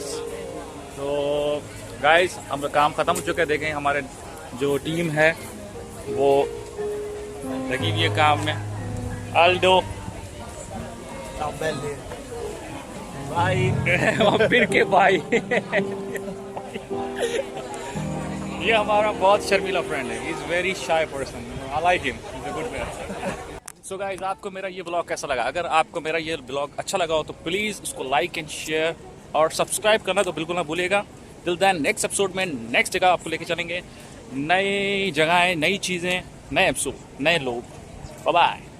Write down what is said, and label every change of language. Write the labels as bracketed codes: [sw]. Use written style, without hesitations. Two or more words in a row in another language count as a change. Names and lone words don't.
[en] So guys, [hi] हमारा काम खत्म हो चुका है. देखें हमारे जो टीम है वो लगी हुई है काम में. Aldo, [it] Ciao belli. [hi] भाई फिर के भाई. ये हमारा बहुत शर्मीला फ्रेंड है. [en] He is very shy person. I like him. He is a good man. so guys, [hi] आपको मेरा ये ब्लॉग कैसा लगा? अगर आपको मेरा ये ब्लॉग अच्छा लगा हो तो प्लीज़ उसको [en] like and share [hi] और सब्सक्राइब करना तो बिल्कुल ना भूलिएगा. [en] till then next episode [hi] में नेक्स्ट जगह आपको लेके चलेंगे, नई जगहें, नई चीज़ें, नए एपिसोड, नए लोग. [en] Bye bye.